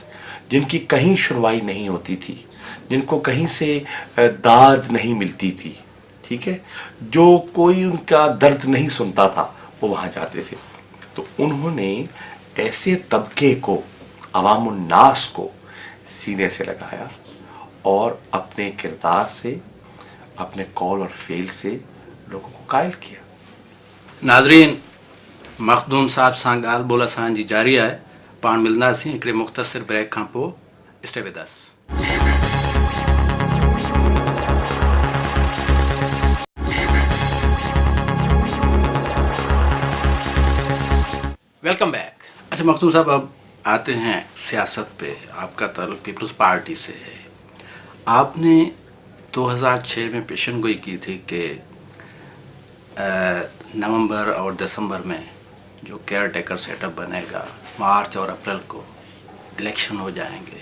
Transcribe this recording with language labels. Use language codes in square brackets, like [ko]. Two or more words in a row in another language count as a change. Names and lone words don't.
[ur] جن کی کہیں سنوائی نہیں ہوتی تھی، جن کو کہیں سے داد نہیں ملتی تھی، ٹھیک ہے، جو کوئی ان کا درد نہیں سنتا تھا، وہ وہاں جاتے تھے. تو انہوں نے ایسے طبقے کو، عوام الناس کو سینے سے لگایا اور اپنے کردار سے، اپنے قول اور فعل سے لوگوں کو قائل کیا. ناظرین، [sd] مخدوم صاحب سان ॻाल्हि ॿोल असांजी जारी आहे. पाण मिलंदासीं हिकिड़े मुख़्तसिर ब्रेक खां पोइ. [en] Stay with us. Welcome back. [ur] اچھا مخدوم صاحب، اب آتے ہیں سیاست پہ۔ آپکا تعلق پیپلز پارٹی سے ہے. آپنے 2006 میں پیشن گوئی کی تھی کہ نومبر اور دسمبر میں جو [en] care taker setup [ur] بنے گا، مارچ اور اپریل کو الیکشن ہو جائیں گے.